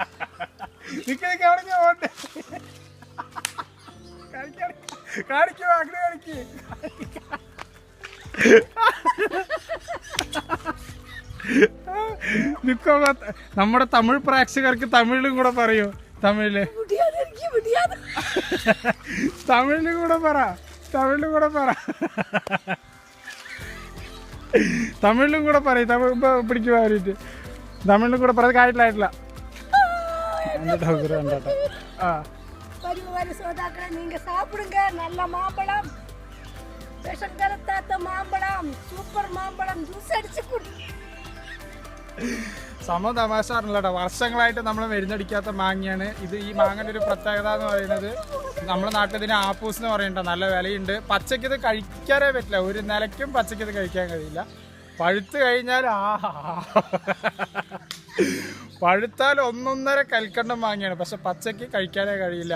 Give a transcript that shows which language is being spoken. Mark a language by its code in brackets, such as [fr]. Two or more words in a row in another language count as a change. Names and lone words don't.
[ml] നമ്മുടെ തമിഴ് പ്രേക്ഷകർക്ക് തമിഴിലും കൂടെ പറയൂ. തമിഴില് കൂടെ പറ. തമിഴിലും കൂടെ പറയും. തമിഴ് ഇപ്പൊ പിടിക്കുക അവരിട്ട് തമിഴിലും കൂടെ പറയാൻ കാര്യത്തിലായിട്ടില്ല. [ta] நீங்க சாப்பிடுங்க. நல்ல மாம்பழம், விஷம் கலத்தாத்த மாம்பழம், சூப்பர் மாம்பழம், [ml] ജ്യൂസ് അടിച്ച് കുടി. സമ തമാശ പറഞ്ഞില്ലട്ടോ, വർഷങ്ങളായിട്ട് നമ്മൾ മരുന്നടിക്കാത്ത മാങ്ങയാണ് ഇത്. ഈ മാങ്ങയുടെ ഒരു പ്രത്യേകത എന്ന് പറയുന്നത് നമ്മുടെ നാട്ടിൽ ഇതിന് ആപ്പൂസ് എന്ന് പറയണ്ട, നല്ല വിലയുണ്ട്. പച്ചയ്ക്ക് ഇത് കഴിക്കാനേ പറ്റില്ല, ഒരു നിലയ്ക്കും പച്ചയ്ക്ക് ഇത് കഴിക്കാൻ കഴിയില്ല. പഴുത്ത് കഴിഞ്ഞാൽ പഴുത്താൽ 1.5 കൽക്കണ്ടം മാങ്ങയാണ്, പക്ഷെ പച്ചയ്ക്ക് കഴിക്കാനേ കഴിയില്ല.